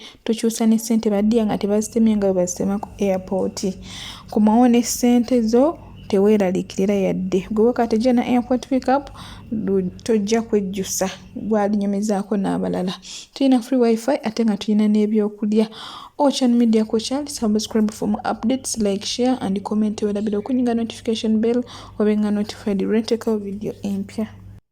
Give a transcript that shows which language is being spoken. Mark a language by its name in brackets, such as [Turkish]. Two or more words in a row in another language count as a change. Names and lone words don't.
[Ganda] Tukyusa ne ssente baddiya nga tebazitemye nga bazitema ku airport. Kumawo ne ssente zo teweeraliikirira yadde. Gwe wakati jana [English] airport pickup [Ganda] tojja kwejjusa gwalinyumizaako n'abalala. Tulina [English] free wifi [Ganda] ate nga tulina n'ebyokulya. Ochan Media Kochal, [English] subscribe for more updates, like, share and comment. [Ganda] Wala bila kunyinga [English] notification bell [Ganda] obenga notified renteka video empya.